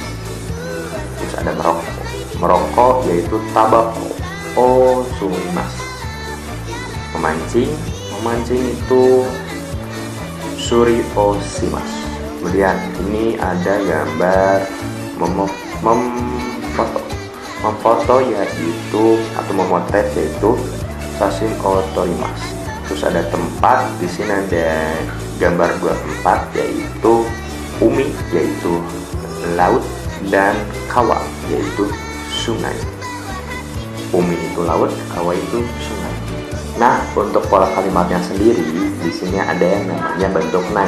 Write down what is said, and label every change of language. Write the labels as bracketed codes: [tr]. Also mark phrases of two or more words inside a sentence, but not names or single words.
[id] Terus ada merokok yaitu [ja] たばこをすみます. [id] Memancing itu [ja] すりをします. [id] Kemudian ini ada gambar memfoto yaitu atau memotret yaitu [ja] 写真を撮ります. [id] Terus ada tempat, di sini ada gambar 24 yaitu umi yaitu laut dan kawa yaitu sungai. Umi itu laut, kawa itu sungai. Nah, untuk pola kalimatnya sendiri di sini ada yang namanya bentuk nai.